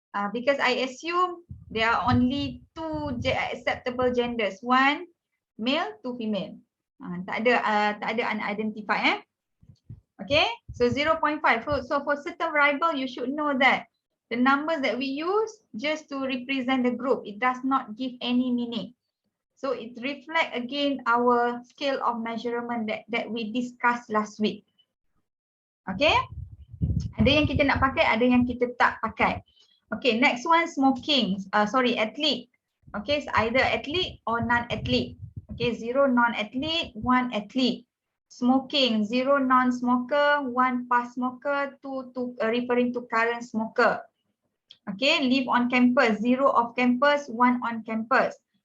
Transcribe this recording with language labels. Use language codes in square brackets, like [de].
[en] Because I assume there are only 2 acceptable genders, 1 male, 2 female. [ms] Tak ada unidentified. [en] Okay, so 0.5. So for certain variable, you should know that the numbers that we use just to represent the group, it does not give any meaning. So it reflects again our scale of measurement that we discussed last week. [ms] Okay, ada yang kita nak pakai, ada yang kita tak pakai. [en] Okay, next one, smoking. Athlete. Okay, so either athlete or non-athlete. Okay, 0 non-athlete, 1 athlete. Smoking, 0 non-smoker, 1 past smoker, 2 referring to current smoker. Okay, live on campus, 0 off campus, 1 on campus.